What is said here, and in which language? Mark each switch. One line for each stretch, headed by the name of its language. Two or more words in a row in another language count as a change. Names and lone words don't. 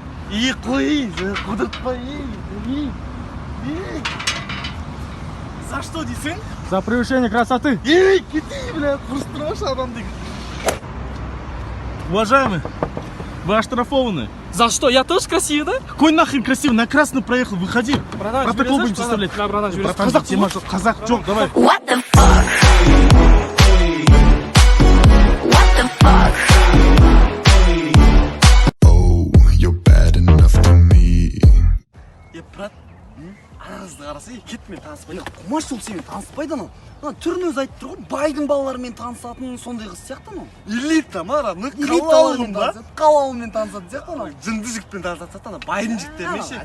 Russian: И қой, куда твои? За что, дейсің? За превышение красоты.
Kazakh: Ей, кетей, бля, құрыстырашы адамды.
Russian: Уважаемый, вы оштрафованы. За что? Я тоже красивый, да? Какой нахрен красивый, на красный проехал, выходи. Братан, Протокол будем составлять. Да, братан,
Kazakh: Братан, тема жоқ, қазақ жоқ, давай.
English: What the fuck? What the fuck? Oh, you're bad enough to me.
Kazakh: Брат, ана қызды қараса, кетмен таныспайды. Құмаш сол сенімен таныспайды анау. Түрін өзі айтып тұр ғой, байдың балаларымен танысатын сондай қыз сияқты анау. Элита, мара, Қалауымен танысады, қалауымен танысады сияқты анау. Жынды жігітпен танысады, ана байдың жігіттерімен ше.